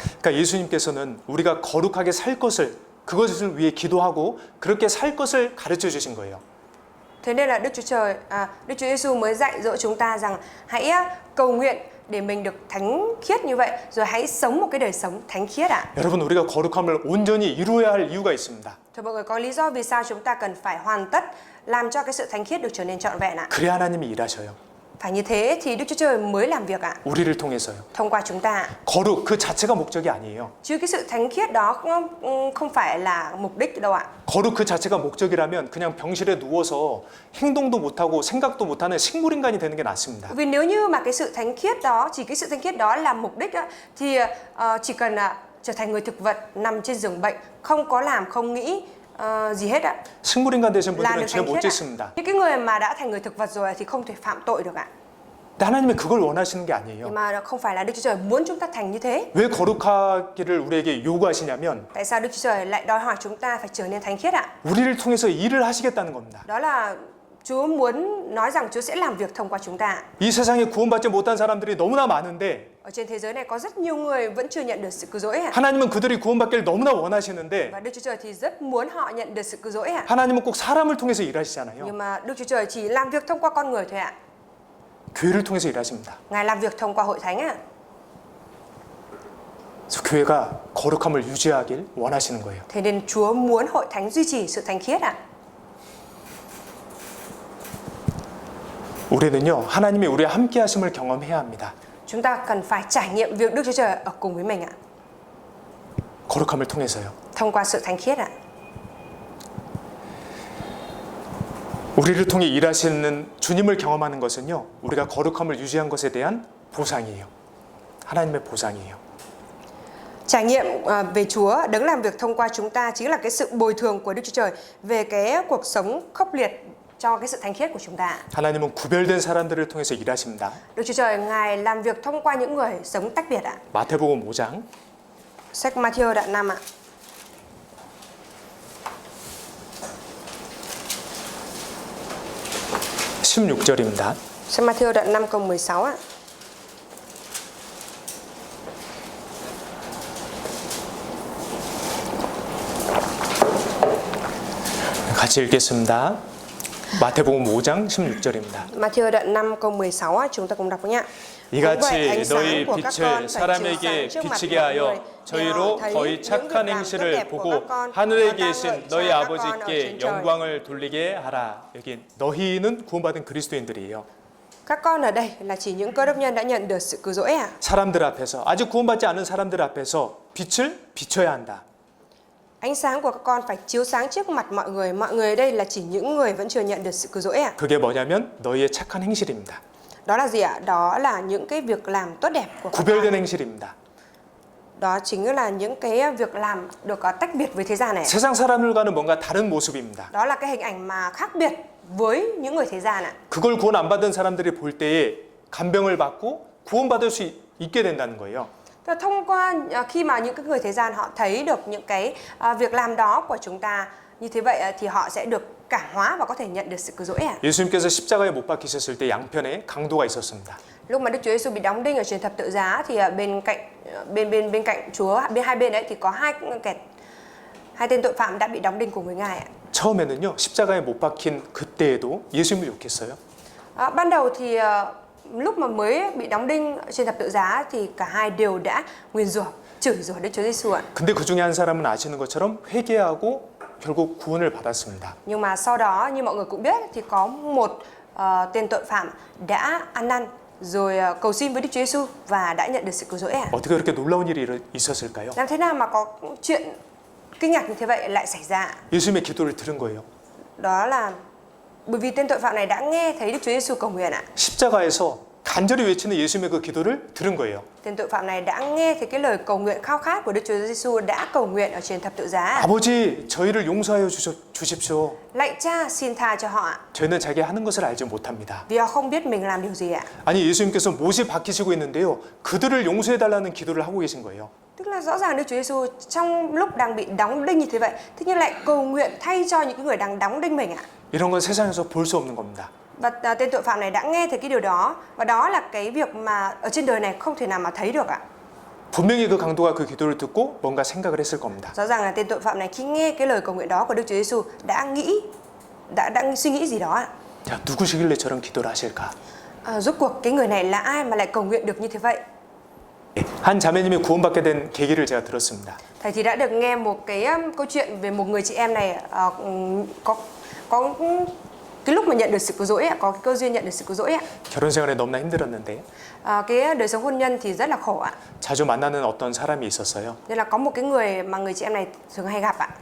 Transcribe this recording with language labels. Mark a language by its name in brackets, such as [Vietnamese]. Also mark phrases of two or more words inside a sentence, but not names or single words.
[Korean] 그러니까 예수님께서는 우리가 거룩하게 살 것을 그것을 위해 기도하고 그렇게 살 것을 가르쳐 주신 거예요. [Vietnamese] Thế nên là Đức Chúa Giêsu mới dạy dỗ chúng ta rằng hãy cầu nguyện để mình được thánh khiết như vậy, rồi hãy sống một cái đời sống thánh khiết ạ. [Korean] 여러분 우리가 거룩함을 온전히 이루어야 할 이유가 있습니다. [Vietnamese] Thưa mọi người, có lý do vì sao chúng ta cần phải hoàn tất làm cho cái sự thánh khiết được trở nên trọn vẹn ạ. [Korean] 그래야 하나님이 일하셔요. [Vietnamese] Phải như thế thì Đức Chúa Trời mới làm việc ạ. [Korean] 우리를 통해서요. [Vietnamese] Thông qua chúng ta. [Korean] 거룩 그 자체가 목적이 아니에요. [Vietnamese] Chứ cái sự thánh khiết đó không phải là mục đích đâu ạ. [Korean] 거룩 그 자체가 목적이라면 그냥 병실에 누워서 행동도 못하고 생각도 못하는 식물 인간이 되는 게 낫습니다. [Vietnamese] Vì nếu như mà cái sự thánh khiết đó, chỉ cái sự thánh khiết đó là mục đích đó, thì chỉ cần trở thành người thực vật nằm trên giường bệnh, không có làm, không nghĩ gì hết ạ. [Korean] 식물 인간 되신 [Vietnamese] Là [Korean] 분들은 [Vietnamese] được [Korean] 죄 [Vietnamese] thánh [Korean] 못 [Vietnamese] khiết ạ. [Korean] 짓습니다. [Vietnamese] Những cái người mà đã thành người thực vật rồi thì không thể phạm tội được ạ. [Korean] 근데 하나님은 그걸 원하시는 게 아니에요. [Vietnamese] Nhưng mà không phải là Đức Chúa Trời muốn chúng ta thành như thế. [Korean] 왜 거룩하기를 우리에게 요구하시냐면 [Vietnamese] Tại sao Đức Chúa Trời lại đòi hỏi chúng ta phải trở nên thánh khiết ạ? [Korean] 우리를 통해서 일을 하시겠다는 겁니다. [Vietnamese] Đó là Chúa muốn nói rằng Chúa sẽ làm việc thông qua chúng ta. [Korean] 이 세상에 구원받지 못한 사람들이 너무나 많은데 [Vietnamese] Ở trên thế giới này có rất nhiều người vẫn chưa nhận được sự cứu rỗi ạ. [Korean] 하나님은 그들이 구원받기를 너무나 원하시는데 [Vietnamese] Và Đức Chúa Trời thì rất muốn họ nhận được sự cứu rỗi ạ. [Korean] 하나님은 꼭 사람을 통해서 일하시잖아요. [Vietnamese] Nhưng mà Đức Chúa Trời chỉ làm việc thông qua con người thôi ạ. [Korean] 교회를 통해서 일하십니다. [Vietnamese] Ngài làm việc thông qua hội thánh ạ. [Korean] 그래서 교회가 거룩함을 유지하길 원하시는 거예요. [Vietnamese] Thế nên Chúa muốn hội thánh duy trì sự thánh khiết ạ. [Korean] 우리는요 하나님이 우리와 함께 하심을 경험해야 합니다. [Vietnamese] Chúng ta cần phải trải nghiệm việc Đức Chúa Trời ở cùng với mình ạ. [Korean] 거룩함을 통해서요. [Vietnamese] Thông qua sự thánh khiết ạ. [Korean] 우리를 통해 일하시는 주님을 경험하는 것은요 우리가 거룩함을 유지한 것에 대한 보상이에요. 하나님의 보상이에요. [Vietnamese] Trải nghiệm về Chúa đấng làm việc thông qua chúng ta chính là cái sự bồi thường của Đức Chúa Trời về cái cuộc sống khốc liệt cho cái sự thánh khiết của chúng ta. [Korean] 하나님은 구별된 사람들을 통해서 일하십니다. [Vietnamese] Đức Chúa Trời Ngài làm việc thông qua những người sống tách biệt ạ. [Korean] 마태복음 5장 [Vietnamese] Sách Matthew đoạn 5 ạ. [Korean] (16절입니다) [Vietnamese] Sách Matthew đoạn 5 câu 16 ạ. [Korean] 같이 읽겠습니다. 마태복음 5장 16절입니다. [Vietnamese] Matthew đoạn 5 câu 16 á, chúng ta cùng đọc nhé. [Korean] 이같이 너희 빛을 사람에게 비치게 하여 저희로 너희 착한 행실을 보고 하늘에 계신 너희 아버지께 영광을 돌리게 하라. 여기 너희는 구원받은 그리스도인들이에요. [Vietnamese] Các con ở đây là chỉ những cơ đốc nhân đã nhận được sự cứu rỗi ạ. [Korean] 사람들 앞에서 아직 구원받지 않은 사람들 앞에서 빛을 비춰야 한다. [Vietnamese] Ánh sáng của các con phải chiếu sáng trước mặt mọi người. Mọi người ở đây là chỉ những người vẫn chưa nhận được sự cứu rỗi ạ. [Korean] 그게 뭐냐면 너희의 착한 행실입니다. [Vietnamese] Đó là gì ạ? Đó là những cái việc làm tốt đẹp của các [Korean] 구별된 [Vietnamese] con. [Korean] 행실입니다. [Vietnamese] Đó chính là những cái việc làm được tách biệt với thế gian này. [Korean] 세상 사람들과는 뭔가 다른 모습입니다. [Vietnamese] Đó là cái hình ảnh mà khác biệt với những người thế gian ạ. [Korean] 그걸 구원 안 받은 사람들이 볼 때에 간병을 받고 구원받을 수 있게 된다는 거예요. [Vietnamese] Thông qua khi mà những cái người thế gian họ thấy được những cái việc làm đó của chúng ta như thế vậy thì họ sẽ được cảm hóa và có thể nhận được sự cứu rỗi ạ. [Korean] 예수님께서 십자가에 못 박히셨을 때 양편에 강도가 있었습니다. [Vietnamese] Lúc mà Đức Chúa Giêsu bị đóng đinh ở trên thập tự giá thì bên cạnh Chúa, hai bên đấy thì có hai tên tội phạm đã bị đóng đinh cùng với Ngài ạ. [Korean] 처음에는요 십자가에 못 박힌 그때에도 예수님을 욕했어요. [Vietnamese] Ban đầu thì lúc mà mới bị đóng đinh trên thập tự giá thì cả hai đều đã nguyền rủa, chửi rủa Đức Chúa Giêsu ạ. [Korean] 근데 그 중에 한 사람은 아시는 것처럼 회개하고 결국 구원을 받았습니다. [Vietnamese] Nhưng mà sau đó như mọi người cũng biết thì có một tên tội phạm đã ăn năn rồi cầu xin với Đức Chúa Giêsu và đã nhận được sự cứu rỗi ạ. [Korean] 어떻게 그렇게 놀라운 일이 있었을까요? [Vietnamese] Làm thế nào mà có chuyện kinh ngạc như thế vậy lại xảy ra? [Korean] 예수님의 기도를 들은 거예요. [Vietnamese] Đó là bởi vì tên tội phạm này đã nghe thấy Đức Chúa Giêsu cầu nguyện ạ. [Korean] 십자가에서 간절히 외치는 예수님의 그 기도를 들은 거예요. [Vietnamese] Tên tội phạm này đã nghe thấy cái lời cầu nguyện khao khát của Đức Chúa Giêsu đã cầu nguyện ở trên thập tự giá. [Korean] 아버지, 저희를 용서하여 주십시오. [Vietnamese] Lạy Cha, xin tha cho họ ạ. [Korean] 저희는 자기 하는 것을 알지 못합니다. [Vietnamese] Vì họ không biết mình làm điều gì ạ. [Korean] 아니, 예수님께서 못이 박히시고 있는데요. 그들을 용서해달라는 기도를 하고 계신 거예요. [Vietnamese] Tức là rõ ràng Đức Chúa Giêsu trong lúc đang bị đóng đinh như thế vậy, thế nhưng lại cầu nguyện thay cho những người đang đóng đinh mình ạ. [Korean] 이런 건 세상에서 볼 수 없는 겁니다. [Vietnamese] Và tên tội phạm này đã nghe thấy cái điều đó, và đó là cái việc mà ở trên đời này không thể nào mà thấy được ạ. [Korean] 분명히 그 강도가 그 기도를 듣고 뭔가 생각을 했을 겁니다. [Vietnamese] Rõ ràng là tên tội phạm này khi nghe cái lời cầu nguyện đó của Đức Chúa Giêsu đã suy nghĩ gì đó ạ. [Korean] 자, 누구시길래 저런 기도를 하실까? [Vietnamese] Rốt cuộc cái người này là ai mà lại cầu nguyện được như thế vậy? [Korean] 한 자매님이 구원받게 된 계기를 제가 들었습니다. [Vietnamese] Thầy thì đã được nghe một cái câu chuyện về một người chị em này có cái lúc mà nhận được sự cứu rỗi ạ, có cái cơ duyên nhận được sự cứu rỗi ạ. [Korean] 결혼 생활에 너무나 힘들었는데 [Vietnamese] Cái đời sống hôn nhân thì rất là khổ ạ. [Korean] 자주 만나는 어떤 사람이 있었어요. [Vietnamese] Nên là có một cái người mà người chị em này thường hay gặp ạ.